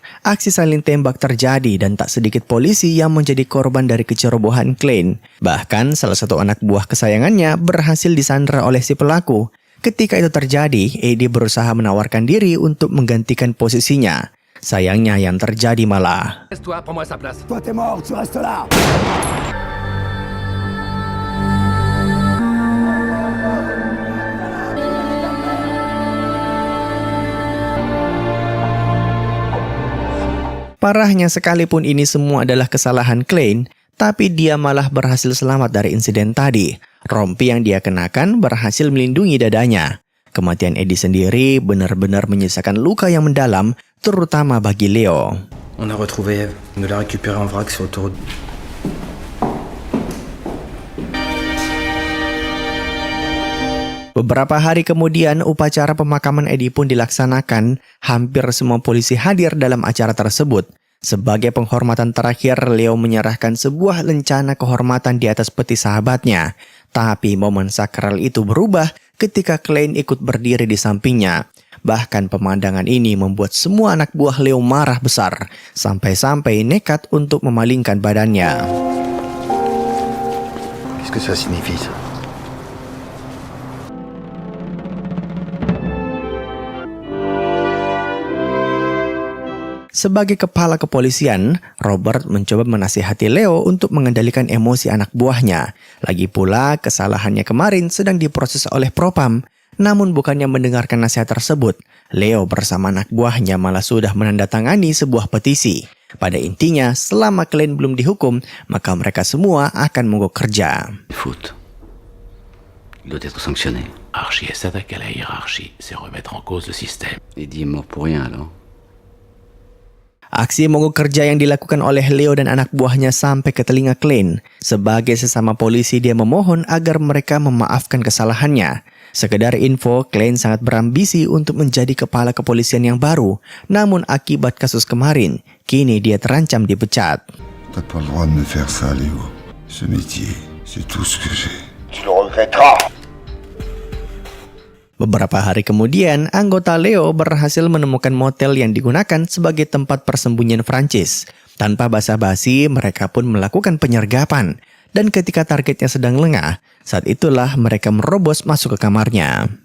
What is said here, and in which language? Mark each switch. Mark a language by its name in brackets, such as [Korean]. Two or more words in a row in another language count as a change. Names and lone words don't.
[Indonesian] Aksi saling tembak terjadi dan tak sedikit polisi yang menjadi korban dari kecerobohan Klein. Bahkan salah satu anak buah kesayangannya berhasil disandra oleh si pelaku. Ketika itu terjadi, Eddie berusaha menawarkan diri untuk menggantikan posisinya. Sayangnya yang terjadi malah [French] Laisse-toi, prends-moi sa place. Toi t'es mort, tu restes là. [Indonesian] Parahnya sekalipun ini semua adalah kesalahan Klein, tapi dia malah berhasil selamat dari insiden tadi. Rompi yang dia kenakan berhasil melindungi dadanya. Kematian Eddie sendiri benar-benar menyisakan luka yang mendalam, terutama bagi Leo. [French] On a retrouvé Eve. On l'a récupérée en vrac sur l'autoroute. [Indonesian] Beberapa hari kemudian, upacara pemakaman Eddie pun dilaksanakan. Hampir semua polisi hadir dalam acara tersebut. Sebagai penghormatan terakhir, Leo menyerahkan sebuah lencana kehormatan di atas peti sahabatnya. Tapi momen sakral itu berubah ketika Klein ikut berdiri di sampingnya. Bahkan pemandangan ini membuat semua anak buah Leo marah besar, sampai-sampai nekat untuk memalingkan badannya. [French] Qu'est-ce que ça signifie ça? [Indonesian] Sebagai kepala kepolisian, Robert mencoba menasihati Leo untuk mengendalikan emosi anak buahnya. Lagi pula, kesalahannya kemarin sedang diproses oleh Propam. Namun bukannya mendengarkan nasihat tersebut, Leo bersama anak buahnya malah sudah menandatangani sebuah petisi. Pada intinya, selama Klein belum dihukum, maka mereka semua akan mogok kerja. [French] Faute. Il doit être sanctionné. Archie s'attaque à la hiérarchie, c'est remettre en cause le système. Eddie est mort pour rien alors. [Indonesian] Aksi mogok kerja yang dilakukan oleh Leo dan anak buahnya sampai ke telinga Klein. Sebagai sesama polisi, dia memohon agar mereka memaafkan kesalahannya. Sekedar info, Klein sangat berambisi untuk menjadi kepala kepolisian yang baru. Namun akibat kasus kemarin, kini dia terancam dipecat. [French] T'as pas le droit de me faire ça, Léo. Ce métier, c'est tout ce que j'ai. Tu le regretteras. [Indonesian] Beberapa hari kemudian, anggota Leo berhasil menemukan motel yang digunakan sebagai tempat persembunyian Francis. Tanpa basa-basi, mereka pun melakukan penyergapan. Dan ketika targetnya sedang lengah, saat itulah mereka merobos masuk ke kamarnya.